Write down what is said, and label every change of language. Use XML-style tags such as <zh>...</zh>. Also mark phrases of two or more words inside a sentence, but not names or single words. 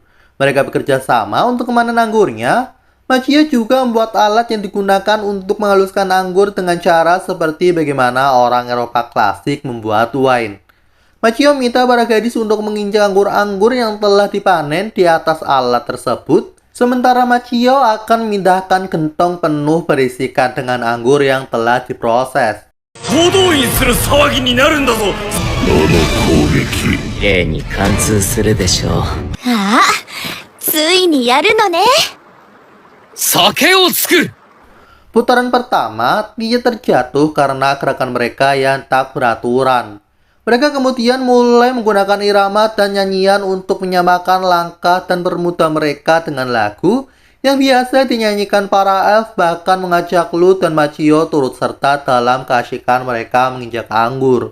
<id>Mereka bekerja sama untuk memanen anggurnya. Machio juga membuat alat yang digunakan untuk menghaluskan anggur dengan cara seperti bagaimana orang Eropa klasik membuat wine. Machio minta para gadis untuk menginjak anggur-anggur yang telah dipanen di atas alat tersebut, sementara Machio akan memindahkan gentong penuh berisikan dengan anggur yang telah diproses.</id> <ja>綺麗に貫通するでしょう。ああ、ついにやるのね。酒を作る。</ja> <id>Putaran pertama, dia terjatuh karena gerakan mereka yang tak beraturan. Mereka kemudian mulai menggunakan irama dan nyanyian untuk menyamakan langkah dan permudah mereka dengan lagu yang biasa dinyanyikan para elf, bahkan mengajak Lu dan Machio turut serta dalam keasyikan mereka menginjak anggur.</id>